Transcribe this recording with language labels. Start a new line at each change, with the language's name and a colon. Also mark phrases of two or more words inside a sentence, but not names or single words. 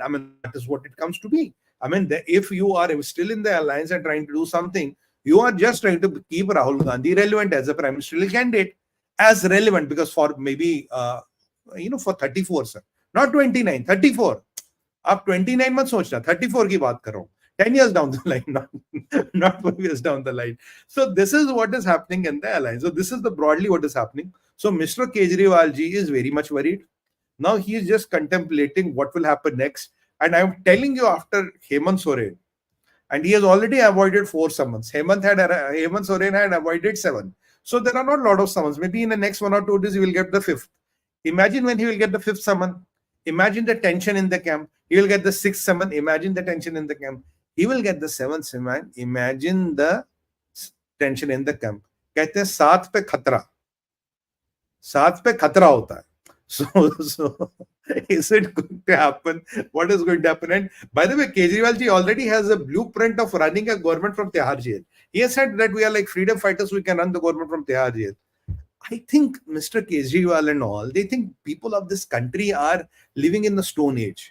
English: I mean, that is what it comes to be. I mean, if you are still in the alliance and trying to do something, you are just trying to keep Rahul Gandhi relevant as a prime ministerial candidate, as relevant, because for maybe, for 34, sir, not 29, 34. Up 29 months,
Hindi: 34 ki baat kar raha hu.
English: 10 years down the line, not 5 years down the line. So this is what is happening in the alliance. So this is broadly what is happening. So Mr. Kejriwal ji is very much worried. Now he is just contemplating what will happen next. And I'm telling you, after Hemant Soren, and he has already avoided 4 summons. Hemant Soren had avoided 7. So there are not a lot of summons. Maybe in the next 1 or 2 days, he will get the 5th. Imagine when he will get the 5th summon. Imagine the tension in the camp. He will get the 6th summon. Imagine the tension in the camp. He will get the 7th summon. Imagine the tension in the camp.
Hindi: कहते हैं 7 पे खतरा. 7 पे खतरा होता है.
English: So is it going to happen? What is going to happen? And by the way, Kejriwal ji already has a blueprint of running a government from 𝗤𝙗𝘅 jail. He has said that we are like freedom fighters, we can run the government from 𝗤𝙗𝘅 jail. I think Mr. Kejriwal and all, they think people of this country are living in the Stone Age.